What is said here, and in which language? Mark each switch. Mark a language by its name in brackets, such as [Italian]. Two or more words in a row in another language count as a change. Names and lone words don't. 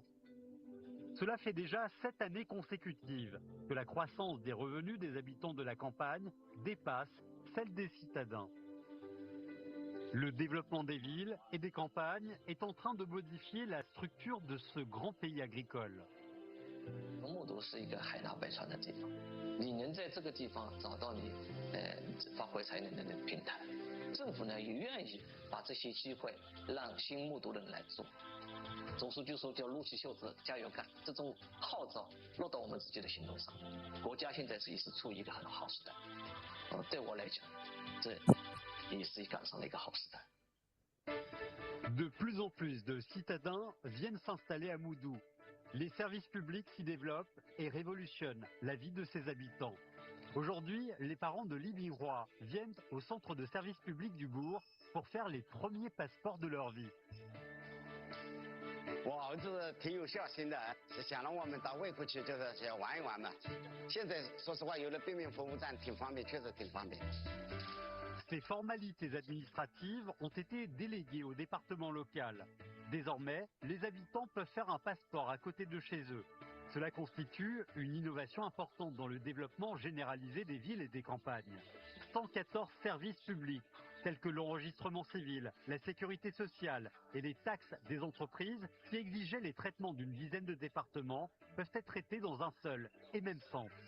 [French] Cela fait déjà 7 années consécutives que la croissance des revenus des habitants de la campagne dépasse celle des citadins. Le développement des villes et des campagnes est en train de modifier la structure de ce grand pays agricole. [Chinese] 木渎是一个海纳百川的地方，你能在这个地方找到你发挥才能的平台。政府呢也愿意把这些机会让新木渎的人来做。总书记说叫撸起袖子加油干，这种号召落到我们自己的行动上。国家现在也是处于一个很好时代，对我来讲，这也是赶上了一个好时代。 [French] De plus en plus de citadins viennent s'installer à Moudou. Les services publics s'y développent et révolutionnent la vie de ses habitants. Aujourd'hui, les parents de Li Binghua viennent au centre de services publics du bourg pour faire les premiers passeports de leur vie. [Chinese] 我儿子挺有孝心的，是想让我们到外国去就是玩一玩嘛。现在说实话，有了便民服务站挺方便，确实挺方便。 [French] Ces formalités administratives ont été déléguées au département local. Désormais, les habitants peuvent faire un passeport à côté de chez eux. Cela constitue une innovation importante dans le développement généralisé des villes et des campagnes. 114 services publics, tels que l'enregistrement civil, la sécurité sociale et les taxes des entreprises, qui exigeaient les traitements d'une dizaine de départements, peuvent être traités dans un seul et même centre.